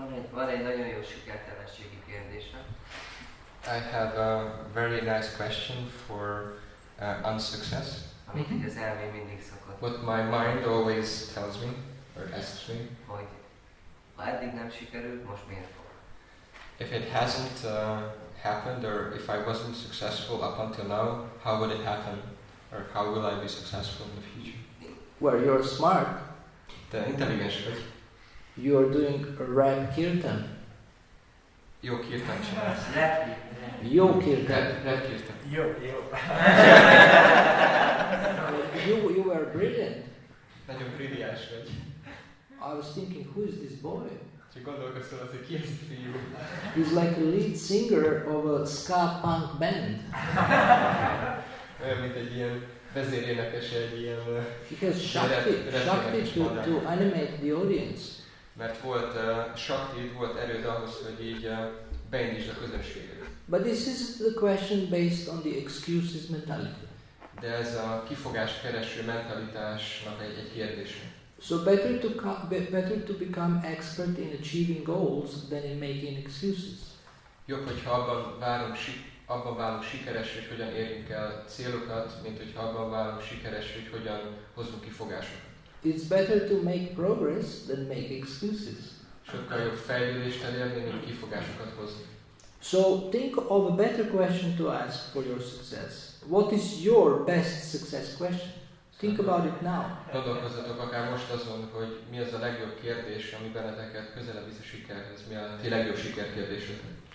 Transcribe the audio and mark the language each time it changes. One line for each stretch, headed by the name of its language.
Hungarian: Van egy nagyon jó sikertelenségi kérdésem.
English: I have a very nice question for unsuccess.
Hungarian: Amit így az elmém mindig szokott.
English: What my mind always tells me, or asks me.
Hungarian: Hogy ha eddig nem sikerült, most miért fog?
English: If it hasn't happened, or if I wasn't successful up until now, how would it happen? Or how will I be successful in the future? Well, you're smart.
Hungarian: Te intelligens vagy.
English: You're doing a rap kirtan.
Hungarian: Jó kirtan csinálsz.
English: Yo kirtan. Rap kirtan. Yo. You were brilliant.
Hungarian: Nagyon brilliáns vagy.
English: I was thinking, who is this boy?
Hungarian: Csak gondolkoztam az, hogy ki ez a fiú.
English: He's like a lead singer of a ska punk band.
Hungarian: Olyan, mint egy ilyen vezérénekes, egy ilyen...
English: He has Shakti to animate the audience.
Hungarian: Mert volt Shakti, volt erőd ahhoz, hogy így beindítsd a közönséget.
English: But this is the question based on the excuses mentality.
Hungarian: De ez a kifogás kereső mentalitásnak egy kérdése.
English: So better to become expert in achieving goals than in making excuses.
Hungarian: Jobb, hogyha abban válunk sikeres, hogy hogyan érjünk el célokat, mint hogyha abban válunk sikeres, hogy hogyan hozunk kifogásokat.
English: It's better to make progress than make excuses.
Hungarian: Sokkal jobb fejlődést elérni, mint kifogásokat hozni.
English: So think of a better question to ask for your success. What is your best success question? Think about it now.
Hungarian: Gondolkozzatok akár most azon, hogy mi az a legjobb kérdés, ami benneteket közelebb visz a sikerhez, mi a ti legjobb sikerkérdésetek.